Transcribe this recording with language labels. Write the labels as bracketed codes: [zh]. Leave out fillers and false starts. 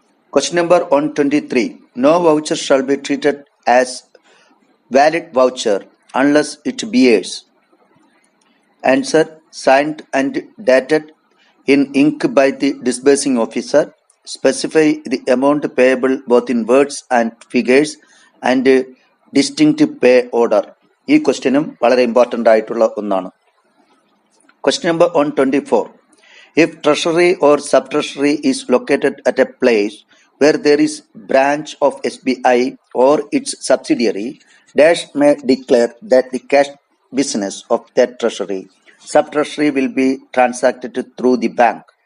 [en] Question number 123. No voucher shall be treated as valid voucher unless it bears. Answer, signed and dated in ink by the disbursing officer. Specify the amount payable both in words and figures and distinct pay order. [ml] ഈ ക്വസ്റ്റ്യനും വളരെ important ആയിട്ടുള്ള ഒന്നാണ്. [en] Question number 124. If treasury or sub-treasury is located at a place where there is branch of SBI or its subsidiary, dash may declare that the cash business of that treasury, sub-treasury will be transacted through the bank.